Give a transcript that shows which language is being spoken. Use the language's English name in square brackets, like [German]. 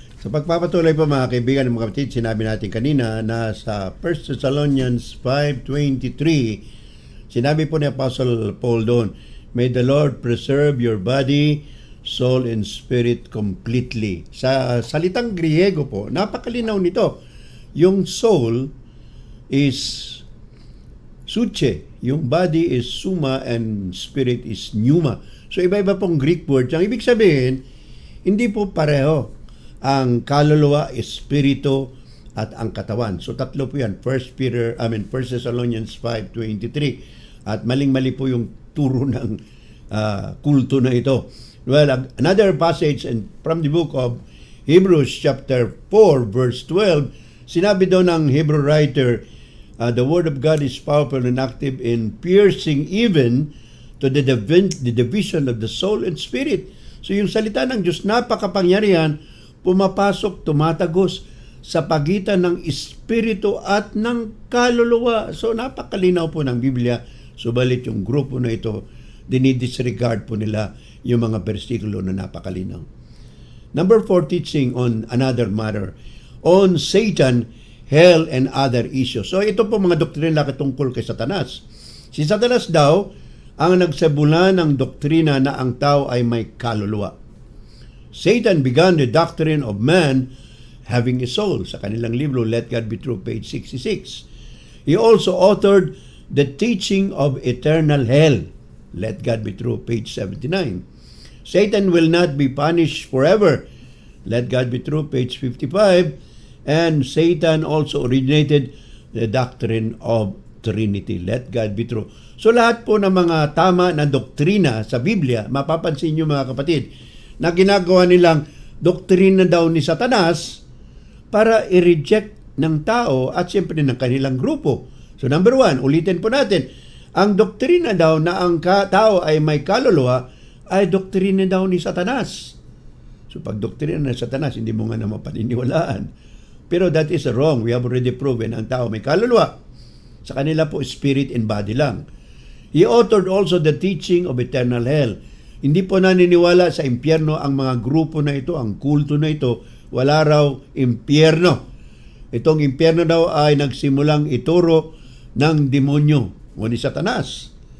[Filipino] Sa pagpapatuloy po mga kaibigan ng mga kapatid, sinabi natin kanina na sa 1 Thessalonians 5:23, sinabi po ni Apostle Paul doon, [English] may the Lord preserve your body, soul, and spirit completely. [Filipino] Sa salitang Griego po, napakalinaw nito. [English] Yung soul is suche, yung body is suma, and spirit is pneuma. [Filipino] So iba-iba pong Greek words. Ang ibig sabihin, hindi po pareho ang kaluluwa, espiritu, at ang katawan. So tatlo po yan. [English] 1 Thessalonians 5:23. [Filipino] At maling-mali po yung turo ng kulto na ito. [English] Well, another passage from the book of Hebrews chapter 4 verse 12, [Filipino] sinabi daw ng [English] Hebrew writer, the word of God is powerful and active in piercing even to the division of the soul and spirit. [Filipino] So yung salita ng Diyos, napakapangyarihan, pumapasok, tumatagos sa pagitan ng espiritu at ng kaluluwa. So napakalinaw po ng Biblia, subalit yung grupo na ito, dinidisregard po nila yung mga bersikulo na napakalinaw. [English] Number 4, teaching on another matter, on Satan, hell, and other issues. [Filipino] So ito po mga doktrina katungkol kay Satanas. Si Satanas daw ang nagsabula ng doktrina na ang tao ay may kaluluwa. [English] Satan began the doctrine of man having a soul. [Filipino] Sa kanilang libro, [English] Let God Be True, page 66. He also authored the teaching of eternal hell. Let God Be True, page 79. Satan will not be punished forever. Let God Be True, page 55. And Satan also originated the doctrine of Trinity. Let God Be True. [Filipino] So lahat po ng mga tama na doktrina sa Biblia, mapapansin nyo mga kapatid, na ginagawa nilang doktrina daw ni Satanas para i-reject ng tao at siyempre ng kanilang grupo. So number 1, ulitin po natin, ang doktrina daw na ang tao ay may kaluluwa ay doktrina daw ni Satanas. So pag doktrina ng Satanas, hindi mo nga naman paniniwalaan. [English] Pero that is wrong. We have already proven [Filipino] ang tao may kaluluwa. Sa kanila po, spirit and body lang. [English] He authored also the teaching of eternal hell. [Filipino] Hindi po naniniwala sa impyerno ang mga grupo na ito, ang kulto na ito. Wala raw impyerno. Itong impyerno daw ay nagsimulang ituro ng demonyo o ni Satanas.